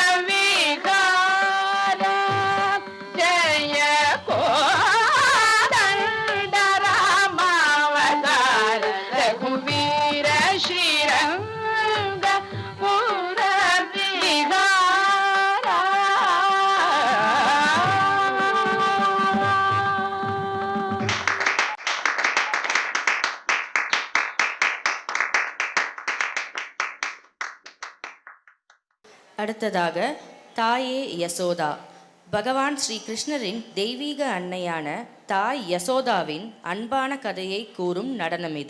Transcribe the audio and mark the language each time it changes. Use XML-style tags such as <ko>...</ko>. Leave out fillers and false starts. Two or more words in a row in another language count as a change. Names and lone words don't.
<sa>ವಿಕಾರ ಜಯ ಕೋದಂಡ ರಾಮಾವತಾರ ರಘುವೀರ ಶ್ರೀರಂಗ ಮೂಲ ವಿಹಾರ.</sa> <ta>அடுத்ததாக தாயே யசோதா. பகவான் ஸ்ரீ கிருஷ்ணரின் தெய்வீக அன்னையான தாய் யசோதாவின் அன்பான கதையை கூறும் நடனம் இது.</ta>